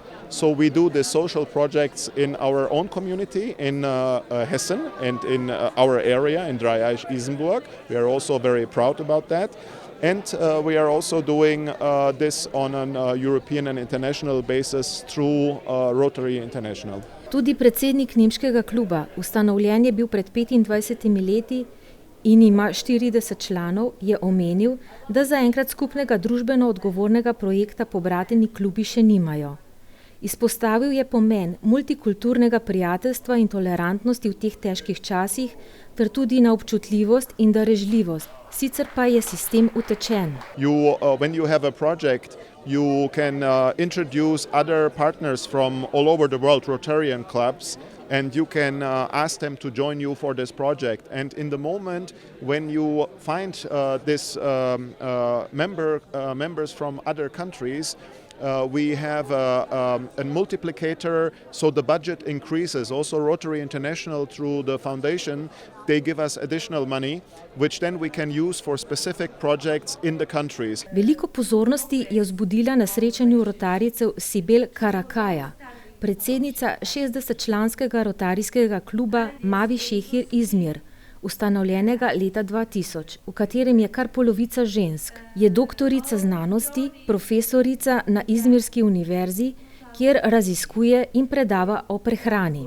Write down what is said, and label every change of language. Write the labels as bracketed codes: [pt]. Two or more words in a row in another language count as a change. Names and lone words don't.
[en] So we do the social projects in our own community in Hessen and in our area in Dreieich-Isenburg. We are also very proud about that. And we are also doing this on a European and international basis through Rotary International. [sl] Tudi predsednik nemškega kluba, ustanovljen je bil pred 25 leti in ima 40 članov, je omenil, da zaenkrat skupnega družbeno odgovornega projekta Pobrateni klubi še nimajo. Izpostavil je pomen multikulturnega prijateljstva in tolerantnosti v teh težkih časih ter tudi na občutljivost in darežljivost. Sicer pa je sistem utečen. [en] When you have a project, you can introduce other partners from all over the world, Rotarian clubs, and you can ask them to join you for this project. And in the moment when you find this members from other countries, we have a multiplicator, so the budget increases. Also Rotary International through the foundation, they give us additional money, which then we can use for specific projects in the countries. [sl] Veliko pozornosti je vzbudila na srečanju rotarijcev Sibel Karakaja, predsednica 60-članskega rotarijskega kluba Mavi Šehir Izmir, ustanovljenega leta 2000, v katerem je kar polovica žensk. Je doktorica znanosti, profesorica na Izmirski univerzi, kjer raziskuje in predava o prehrani.